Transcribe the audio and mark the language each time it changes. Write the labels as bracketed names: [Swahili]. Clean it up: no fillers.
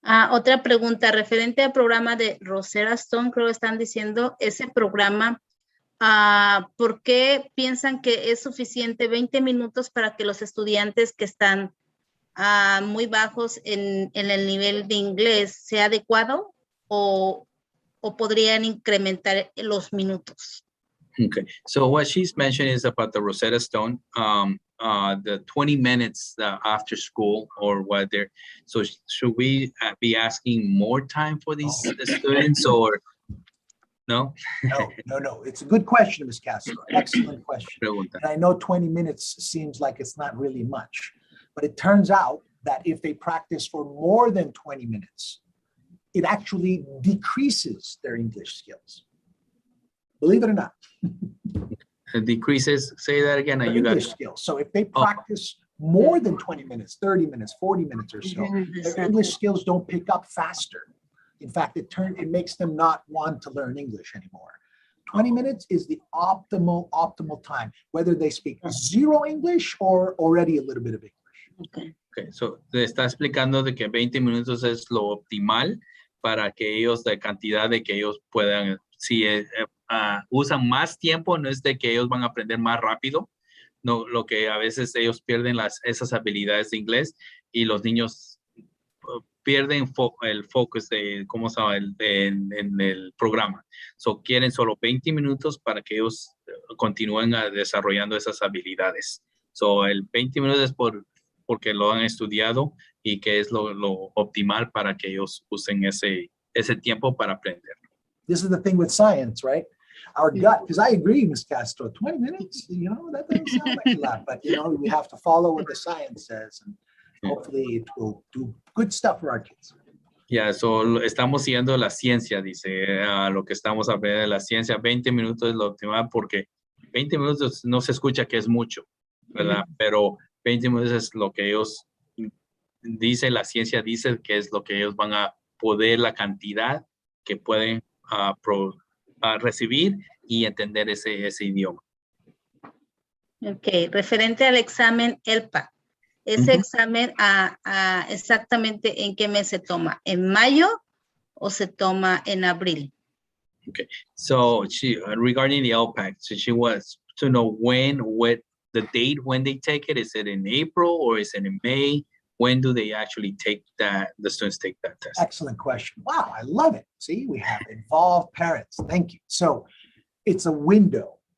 [Spanish] Otra pregunta referente al programa de Rosetta Stone, creo que están diciendo ese programa, ¿por qué piensan que es suficiente 20 minutos para que los estudiantes que están muy bajos en el nivel de inglés sea adecuado o podrían incrementar los minutos? [English] Okay, so what she's mentioning is about the Rosetta Stone, the 20 minutes after school or what they're, so should we be asking more time for these students or no? No. It's a good question, Ms. Castro. Excellent question. [Spanish] Pregunta. [English] And I know 20 minutes seems like it's not really much, but it turns out that if they practice for more than 20 minutes, it actually decreases their English skills. Believe it or not. It decreases, say that again. Their You got English skills. So if they practice more than 20 minutes, 30 minutes, 40 minutes or so, their English skills don't pick up faster. In fact, it makes them not want to learn English anymore. 20 minutes is the optimal time, whether they speak 0 English or already a little bit of English. [Spanish] Okay, so te está explicando de que 20 minutos es lo optimal para que ellos, la cantidad de que ellos puedan, si usan más tiempo, no es de que ellos van a aprender más rápido, no, lo que a veces ellos pierden esas habilidades de inglés y los niños pierden el focus de cómo se llama en el programa. So quieren solo 20 minutos para que ellos continúen desarrollando esas habilidades. So el 20 minutos es porque lo han estudiado y que es lo optimal para que ellos usen ese tiempo para aprender. [English] This is the thing with science, right? Our gut, because I agree, Ms. Castro, 20 minutes, that doesn't sound like a lot, but we have to follow what the science says and hopefully it will do good stuff for our kids. [Spanish] Ya, estamos siguiendo la ciencia, dice, lo que estamos aprendiendo de la ciencia. 20 minutos es lo optimal porque 20 minutos no se escucha que es mucho, ¿verdad? Pero 20 minutos es lo que ellos dicen, la ciencia dice que es lo que ellos van a poder, la cantidad que pueden recibir y entender ese idioma. Ok, referente al examen ELPA. ¿Ese examen exactamente en qué mes se toma? ¿En mayo o se toma en abril? [English] Okay, so regarding the LPAC, so she wants to know the date when they take it. Is it in April or is it in May? When do they actually take the students take that test? Excellent question. Wow, I love it. See, we have involved parents. Thank you. So it's a window.